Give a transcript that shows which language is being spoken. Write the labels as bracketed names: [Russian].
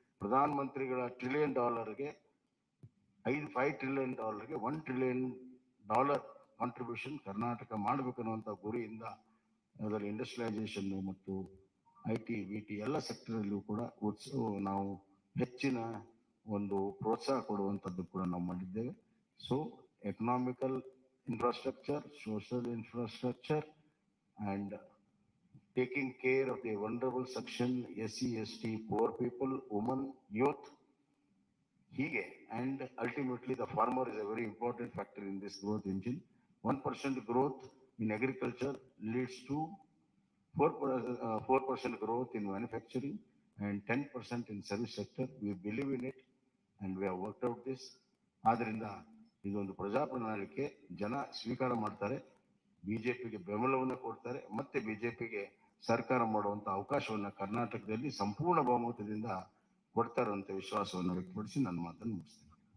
[Kannada] ಪ್ರಧಾನಮಂತ್ರಿಗಳ $1 trillion $5 trillion $1 trillion contribution Karnataka ಮಾಡಬೇಕನ್ನುವಂಥ ಗುರಿಯಿಂದ ಅದರ industrialisation ಮತ್ತು IT, VT ಎಲ್ಲ ಸೆಕ್ಟರಲ್ಲೂ ಕೂಡ ನಾವು ಹೆಚ್ಚಿನ ಒಂದು ಪ್ರೋತ್ಸಾಹ ಕೊಡುವಂಥದ್ದು ಕೂಡ ನಾವು ಮಾಡಿದ್ದೇವೆ. [English] So economical infrastructure, social infrastructure, and taking care of the vulnerable section, SC, ST, poor people, women, youth, hige, and ultimately the farmer is a very important factor in this growth engine. 1% growth in agriculture leads to 4% growth in manufacturing and 10% in service sector. We believe in it and we have worked out this. [Kannada] ಆದ್ರಿಂದ ಇದೊಂದು ಪ್ರಜಾಪ್ರಣಾಳಿಕೆ ಜನ ಸ್ವೀಕಾರ ಮಾಡ್ತಾರೆ, ಬಿಜೆಪಿಗೆ ಬೆಂಬಲವನ್ನು ಕೊಡ್ತಾರೆ, ಮತ್ತೆ ಬಿಜೆಪಿಗೆ ಸರ್ಕಾರ ಮಾಡುವಂತ ಅವಕಾಶವನ್ನ ಕರ್ನಾಟಕದಲ್ಲಿ ಸಂಪೂರ್ಣ ಬಹುಮತದಿಂದ ಕೊಡ್ತಾರೆ ಅಂತ ವಿಶ್ವಾಸವನ್ನು ವ್ಯಕ್ತಪಡಿಸಿ ನನ್ನ ಮಾತನ್ನು ಮುಗಿಸ್ತೇನೆ.